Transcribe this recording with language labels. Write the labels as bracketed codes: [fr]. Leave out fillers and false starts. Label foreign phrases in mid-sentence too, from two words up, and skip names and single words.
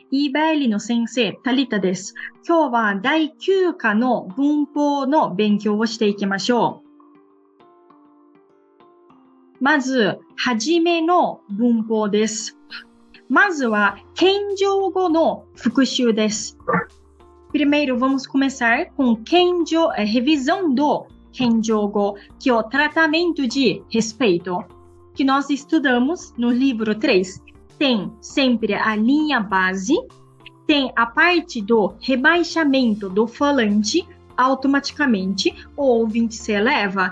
[ja] 言いばえりの先生、タリタです。今日は第9課の文法の勉強をしていきましょう。まず、はじめの文法です。まずは、謙譲語の復習です。 [pt] Primeiro, vamos começar com revisão do Kenjogo, que é o tratamento de respeito, que nós estudamos no livro 3. Tem sempre a linha base, tem a parte do rebaixamento do falante, automaticamente o ouvinte se eleva.